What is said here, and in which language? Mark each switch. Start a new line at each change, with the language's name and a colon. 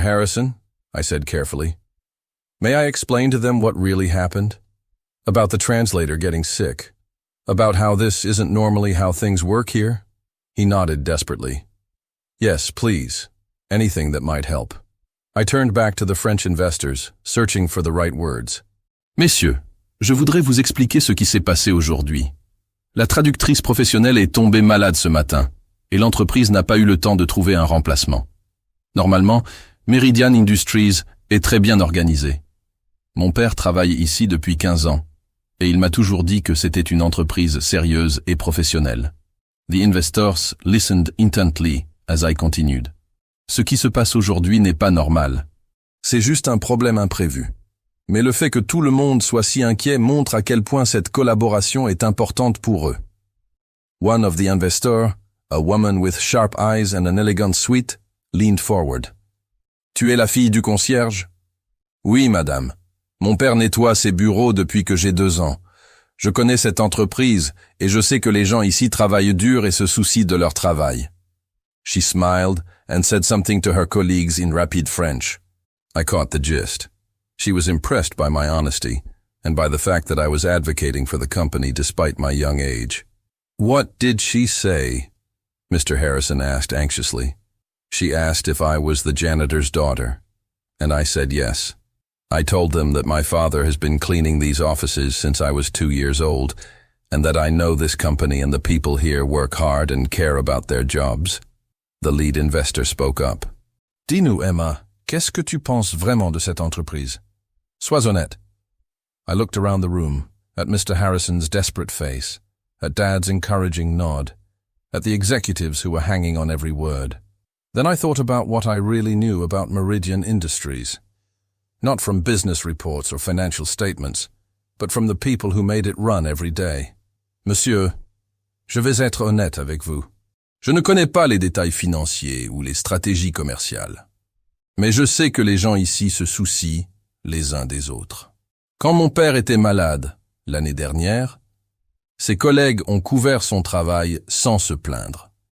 English: Harrison, I said carefully, may I explain to them what really happened? About the translator getting sick, about how this isn't normally how things work here? He nodded desperately. Yes, please. Anything that might help. I turned back to the French investors, searching for the right words.
French: Messieurs, je voudrais vous expliquer ce qui s'est passé aujourd'hui. La traductrice professionnelle est tombée malade ce matin, et l'entreprise n'a pas eu le temps de trouver un remplacement. Normalement, Meridian Industries est très bien organisée. Mon père travaille ici depuis 15 ans, et il m'a toujours dit que c'était une entreprise sérieuse et professionnelle.
English: The investors listened intently as I continued.
French: Ce qui se passe aujourd'hui n'est pas normal. C'est juste un problème imprévu. Mais le fait que tout le monde soit si inquiet montre à quel point cette collaboration est importante pour eux.
English: One of the investors, a woman with sharp eyes and an elegant suite, leaned forward.
French: Tu es la fille du concierge? Oui, madame. Mon père nettoie ses bureaux depuis que j'ai 2 ans. Je connais cette entreprise et je sais que les gens ici travaillent dur et se soucient de leur travail.
English: She smiled and said something to her colleagues in rapid French. I caught the gist. She was impressed by my honesty and by the fact that I was advocating for the company despite my young age. What did she say? Mr. Harrison asked anxiously. She asked if I was the janitor's daughter, and I said yes. I told them that my father has been cleaning these offices since I was 2 years old, and that I know this company and the people here work hard and care about their jobs. The lead investor spoke up.
French: Dis-nous, Emma, qu'est-ce que tu penses vraiment de cette entreprise? Sois honnête.
English: I looked around the room, at Mr. Harrison's desperate face, at Dad's encouraging nod, at the executives who were hanging on every word. Then I thought about what I really knew about Meridian Industries. Not from business reports or financial statements, but from the people who made it run every day.
French: Monsieur, je vais être honnête avec vous. Je ne connais pas les détails financiers ou les stratégies commerciales. Mais je sais que les gens ici se soucient les uns des autres. Quand mon père était malade, l'année dernière, ses collègues ont couvert son travail sans se plaindre.